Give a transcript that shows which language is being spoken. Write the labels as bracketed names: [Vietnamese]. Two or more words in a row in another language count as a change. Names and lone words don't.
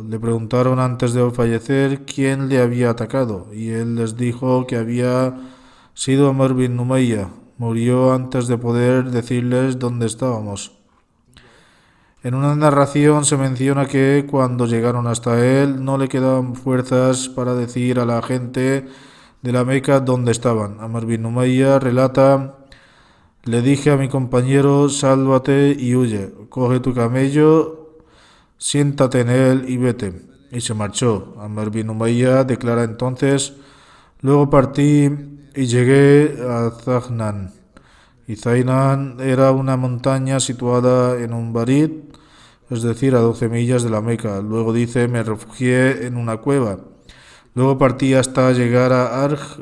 [Spanish] Le preguntaron antes de fallecer quién le había atacado, y él les dijo que había sido Amr bin Umayya. Murió antes de poder decirles dónde estábamos. En una narración se menciona que cuando llegaron hasta él no le quedaban fuerzas para decir a la gente de la Meca dónde estaban. Amr bin Umayya relata: le dije a mi compañero, sálvate y huye, coge tu camello, siéntate en él y vete. Y se marchó. Amr bin Umayya declara entonces: luego partí y llegué a Zahnan. Y Zainan era una montaña situada en un barid, es decir, a 12 millas de la Meca. Luego dice, me refugié en una cueva. Luego partí hasta llegar a Arj.